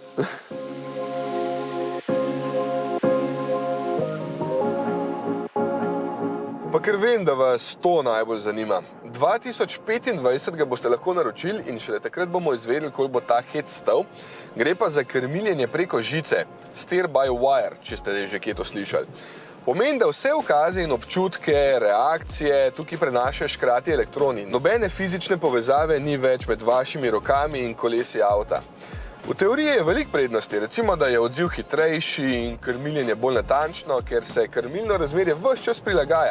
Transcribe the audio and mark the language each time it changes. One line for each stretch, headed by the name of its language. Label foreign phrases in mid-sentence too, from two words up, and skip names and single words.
Slovenian: Pa ker vem, da vas to najbolj zanima. 2025 ga boste lahko naročili in šele takrat bomo izvedeli, koliko bo ta hec stal. Gre pa za krmiljenje preko žice,
English: steer by wire,
Slovenian: če ste že kje to slišali. Pomeni, da vse ukaze in občutke, reakcije tukaj prenašajo škrati elektroni. Nobene fizične povezave ni več med vašimi rokami in kolesi avta. V teoriji je veliko prednosti, recimo, da je odziv hitrejši in krmiljenje bolj natančno, ker se krmilno razmerje ves čas prilagaja.